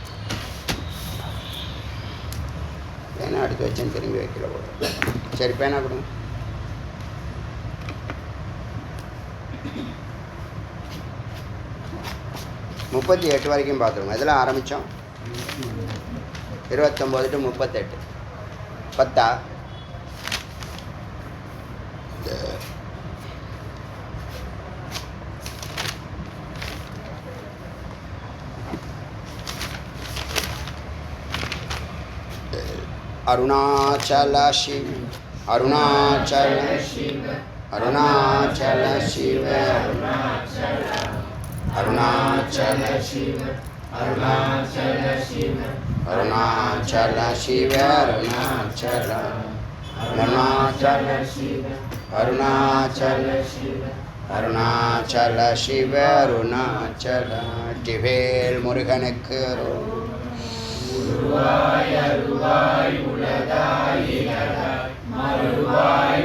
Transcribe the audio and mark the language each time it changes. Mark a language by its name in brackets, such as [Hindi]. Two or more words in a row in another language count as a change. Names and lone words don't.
[Tamil] பேனா எடுத்து வச்சேன்னு திரும்பி வைக்கல போது. சரி, பேனா கொடுங்க. முப்பத்தி 8 வரைக்கும் பார்த்துருங்க. இதெல்லாம் ஆரம்பித்தோம் 29 to 38. [Sanskrit] 10 अरुणाचल शिव, अरुणाचल शिव, अरुणाचल शिव, अरुणाचल शिव, अरुणाचल शिव, अरुणाचल शिव, अरुणाचल, अरुणाचल शिव, अरुणाचल शिव, अरुणाचल शिव, अरुणाचल. [Tamil] டிவேல் முருகனுக்கு உருவாய் அருவாய் உலகாய் இலகாய் மறுவாய்